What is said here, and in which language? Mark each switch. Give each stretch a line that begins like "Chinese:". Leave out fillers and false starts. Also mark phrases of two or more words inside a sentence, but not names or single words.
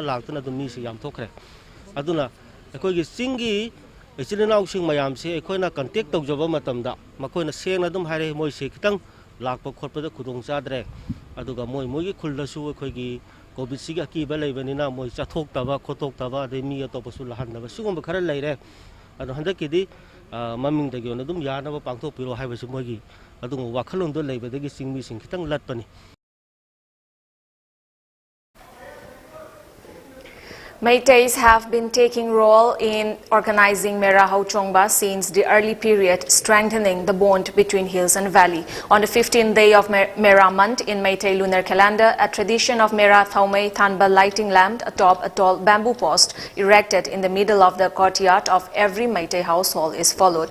Manipuri: ꯂꯥꯛꯇꯅ ꯑꯗꯨꯝ ꯃꯤꯁꯤ ꯌꯥꯝ ꯊꯣꯛꯈ꯭ꯔꯦ ꯑꯗꯨꯅ ꯑꯩꯈꯣꯏꯒꯤ ꯆꯤꯡꯒꯤ ꯏꯆꯤꯜ ꯏꯅꯥꯎꯁꯤꯡ ꯃꯌꯥꯝꯁꯦ ꯑꯩꯈꯣꯏꯅ ꯀꯟꯇꯦꯛ ꯇꯧꯖꯕ ꯃꯇꯝꯗ ꯃꯈꯣꯏꯅ ꯁꯦꯡꯅ ꯑꯗꯨꯝ ꯍꯥꯏꯔꯦ ꯃꯣꯏꯁꯦ ꯈꯤꯇꯪ ꯂꯥꯛꯄ ꯈꯣꯠꯄꯗ ꯈꯨꯗꯣꯡ ꯆꯥꯗ꯭ꯔꯦ ꯑꯗꯨꯒ ꯃꯣꯏꯒꯤ ꯈꯨꯜꯗꯁꯨ ꯑꯩꯈꯣꯏꯒꯤ ꯀꯣꯕꯤꯗꯁꯤꯒꯤ ꯑꯀꯤꯕ ꯂꯩꯕꯅꯤꯅ ꯃꯣꯏ ꯆꯠꯊꯣꯛꯇꯕ ꯈꯣꯠꯇꯣꯛꯇꯕ ꯑꯗꯩ ꯃꯤ ꯑꯇꯣꯞꯄꯁꯨ ꯂꯥꯛꯍꯟꯗꯕ ꯁꯤꯒꯨꯝꯕ ꯈꯔ ꯂꯩꯔꯦ ꯑꯗꯣ ꯍꯟꯗꯛꯀꯤꯗꯤ ꯃꯃꯤꯡꯗꯒꯤ ꯑꯣꯏꯅ ꯑꯗꯨꯝ ꯌꯥꯅꯕ ꯄꯥꯡꯊꯣꯛꯄꯤꯔꯣ ꯍꯥꯏꯕꯁꯤ ꯃꯣꯏꯒꯤ ꯑꯗꯨꯒꯨꯝꯕ ꯋꯥꯈꯜꯂꯣꯟꯗꯣ ꯂꯩꯕꯗꯒꯤ ꯆꯤꯡꯃꯤꯁꯤꯡ ꯈꯤꯇꯪ ꯂꯠꯄꯅꯤ
English: Meiteis have been taking role in organizing Mera Hochongba since the early period, strengthening the bond between hills and valley. On the 15th day of Mera month in Meitei lunar calendar, a tradition of Mera Thaumei Thanba lighting lamp atop a tall bamboo post erected in the middle of the courtyard of every Meitei household is followed.